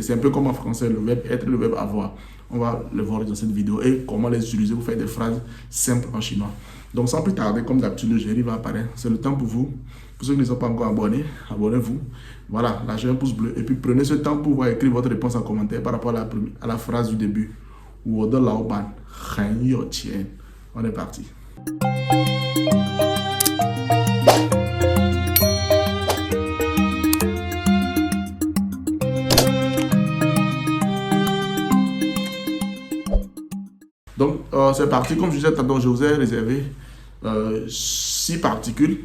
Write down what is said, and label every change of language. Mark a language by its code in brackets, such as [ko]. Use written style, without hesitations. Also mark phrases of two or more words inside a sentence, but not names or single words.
[fr] C'est un peu comme en français, le verbe être et le verbe avoir. On va le voir dans cette vidéo et comment les utiliser pour faire des phrases simples en chinois. Donc sans plus tarder, comme d'habitude, le générique va apparaître. C'est le temps pour vous. Pour ceux qui ne sont pas encore abonnés, abonnez-vous. Voilà, lâchez un pouce bleu et puis prenez ce temps pour pouvoir écrire votre réponse en commentaire par rapport à la phrase du début. [zh] 我的老板很有钱. [fr] On est parti. Donc, c'est parti. Comme je disais tantôt, je vous ai réservé 6 particules.